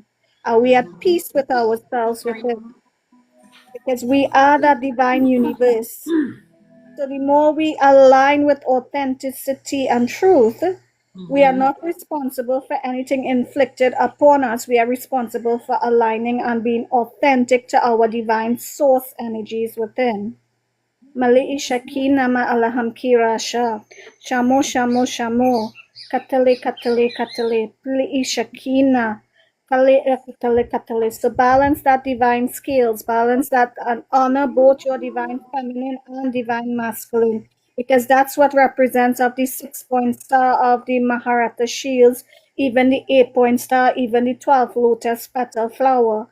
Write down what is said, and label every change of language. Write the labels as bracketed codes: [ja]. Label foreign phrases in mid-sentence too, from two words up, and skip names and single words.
[en] Are we at peace with ourselves within? Because we are that divine universe. So the more we align with authenticity and truth, we are not responsible for anything inflicted upon us. We are responsible for aligning and being authentic to our divine source energies within. Mali Shakina ma alaham kirasha. Shamo shamo shamo. Katale katale katale. Pli Shakina. Kale katale katale. So balance that divine scales, balance that, and honor both your divine feminine and divine masculine. Because that's what represents of the 6-point star of the Maharata shields, even the 8-point star, even the 12 lotus petal flower.